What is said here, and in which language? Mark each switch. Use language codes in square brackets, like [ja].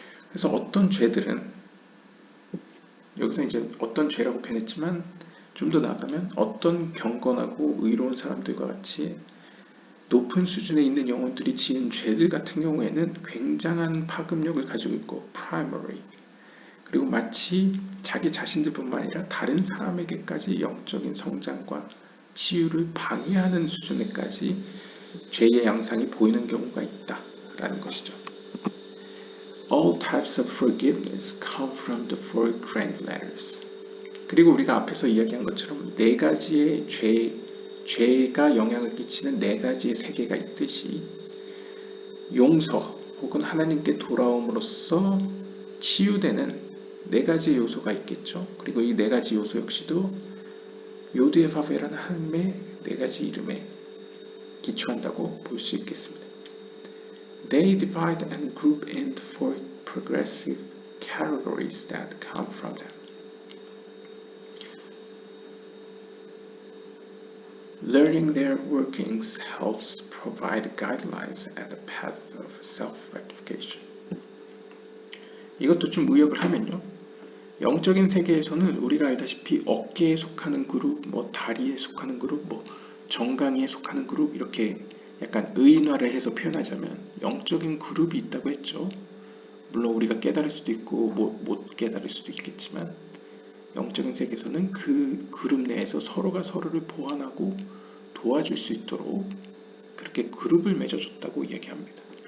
[ko] 그래서 어떤 죄들은, 여기서 이제 어떤 죄라고 표현했지만 좀 더 나아가면 어떤 경건하고 의로운 사람들과 같이 높은 수준에 있는 영혼들이 지은 죄들 같은 경우에는 굉장한 파급력을 가지고 있고 primary, 그리고 마치 자기 자신들뿐만 아니라 다른 사람에게까지 영적인 성장과 치유를 방해하는 수준에까지 죄의 양상이 보이는 경우가 있다라는 것이죠. [en] All types of forgiveness come from the four grand letters. [ko] 그리고 우리가 앞에서 이야기한 것처럼 네 가지의 죄가 영향을 끼치는 네 가지의 세계가 있듯이 용서 혹은 하나님께 돌아옴으로써 치유되는 네 가지의 요소가 있겠죠. 그리고 이 네 가지 요소 역시도 요드의 바벨이라는 하나님의 네 가지 이름에 기초한다고 볼 수 있겠습니다. [en] They divide and group into four progressive categories that come from them. Learning their workings helps provide guidelines and a path of self-rectification. [ko] 이것도 좀 의역을 하면요. 영적인 세계에서는 우리가 알다시피 어깨에 속하는 그룹, 다리에 속하는 그룹, 정강이에 속하는 그룹, 이렇게 약간 의인화를 해서 표현하자면 영적인 그룹이 있다고 했죠. 물론 우리가 깨달을 수도 있고 못 깨달을 수도 있겠지만 영적인 세계에서는 그 그룹 내에서 서로가 서로를 보완하고 도와줄 수 있도록 그렇게 그룹을 맺어줬다고 이야기합니다.